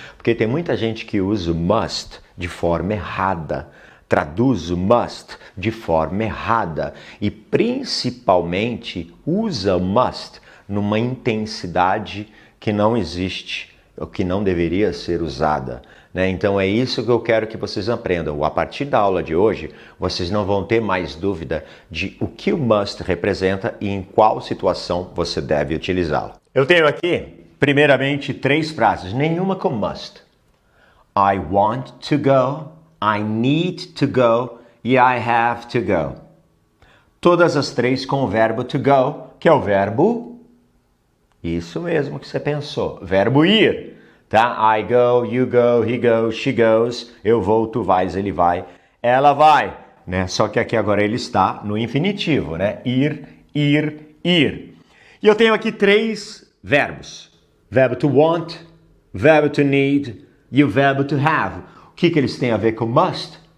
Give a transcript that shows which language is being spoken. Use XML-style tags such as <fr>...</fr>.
<pt>Porque tem muita gente que usa o must de forma errada, traduz o must de forma errada e principalmente usa o must numa intensidade que não existe, ou que não deveria ser usada, né? Então é isso que eu quero que vocês aprendam. A partir da aula de hoje, vocês não vão ter mais dúvida de o que o must representa e em qual situação você deve utilizá-lo. Eu tenho aqui, primeiramente, 3 frases, nenhuma com must.</pt> <en>I want to go,</en> <pt>I need to go e</pt> <en>I have to go.</en> <pt>Todas as 3 com o verbo to go, que é o verbo Isso mesmo que você pensou. Verbo ir, tá?</pt> <en>I go, you go, he goes, she goes.</en> <pt>Eu vou, tu vais, ele vai, ela vai, né? Só que aqui agora ele está no infinitivo, né? Ir, ir, ir. E eu tenho aqui 3 verbos. Verbo to want, verbo to need e o verbo to have. O que eles têm a ver com must?</pt>